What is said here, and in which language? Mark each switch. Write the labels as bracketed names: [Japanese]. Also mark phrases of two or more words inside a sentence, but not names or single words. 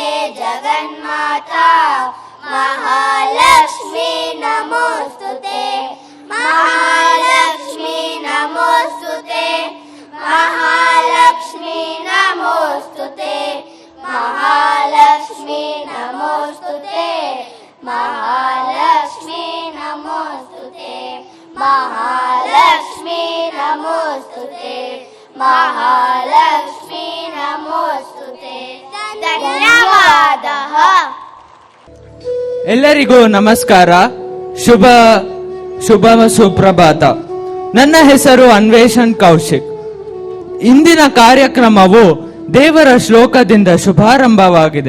[Sanskrit] जगन्माता महालक्ष्मी नमोस्तुते, महालक्ष्मी नमोस्तुते, महालक्ष्मी नमोस्तुते, महालक्ष्मी नमोस्तुते, महालक्ष्मी नमोस्तुते, महालक्ष्मी नमोस्तुते, महालक्ष्मी नमोस्तुते। [Kannada] ಧನ್ಯವಾದಃ। ಎಲ್ಲರಿಗೂ ನಮಸ್ಕಾರ, ಶುಭ ಸುಪ್ರಭಾತ. ನನ್ನ ಹೆಸರು ಅನ್ವೇಷಣ್ ಕೌಶಿಕ್. ಇಂದಿನ ಕಾರ್ಯಕ್ರಮವು ದೇವರ ಶ್ಲೋಕದಿಂದ ಶುಭಾರಂಭವಾಗಿದೆ.